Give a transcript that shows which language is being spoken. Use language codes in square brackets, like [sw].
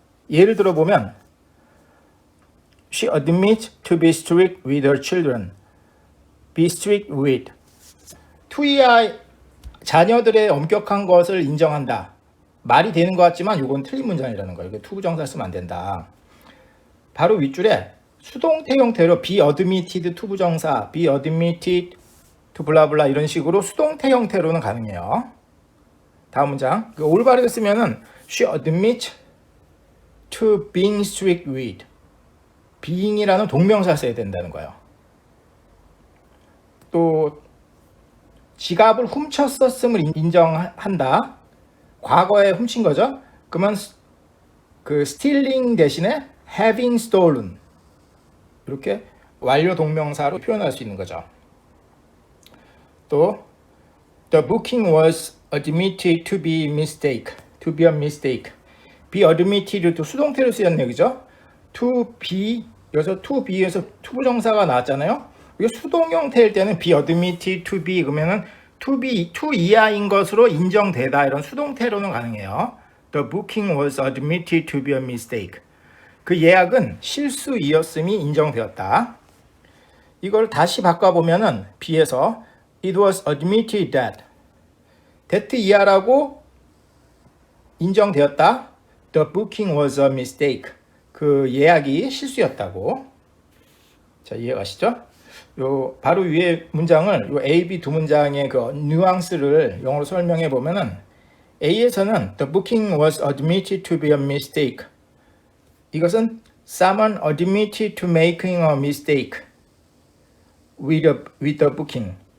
[ko] 예를 들어 보면 [en] She admits to be strict with her children. Be strict with. [ko] to이하 자녀들의 엄격한 것을 인정한다. 말이 되는 것 같지만 이건 틀린 문장이라는 거예요. 투부정사 쓰면 안 된다. 바로 윗줄에 수동태 형태로 be admitted 투부정사, be admitted to 블라블라 이런 식으로 수동태 형태로는 가능해요. 다음 문장. 올바르게 쓰면은 [en] she admits to being strict with. [ko] being이라는 동명사 써야 된다는 거예요. 또 지갑을 훔쳤었음을 인정한다. 과거에 훔친 거죠. 그러면 그 stealing 대신에 having stolen 이렇게 완료 동명사로 표현할 수 있는 거죠. [en] 또 the booking was admitted to be mistake, to be a mistake. [ko] be admitted도 수동태로 쓰였네요, 그죠? to be 여기서 to be에서 투부정사가 나왔잖아요. 이게 수동 형태일 때는 be admitted to be 그러면은 to be to 이하인 것으로 인정되다 이런 수동태로는 가능해요. [en] The booking was admitted to be a mistake. [ko] 그 예약은 실수이었음이 인정되었다. 이걸 다시 바꿔보면은 be에서 [en] it was admitted that that [ko] 이하라고 인정되었다. [en] The booking was a mistake. [ko] 그 예약이 실수였다고. 자, 이해가시죠? 요 바로 위에 문장을 요 A, B 두 문장의 그 뉘앙스를 영어로 설명해 보면은 A에서는 [en] the booking was admitted to be a mistake. [ko] 이것은 [en] someone admitted to making a mistake with the booking.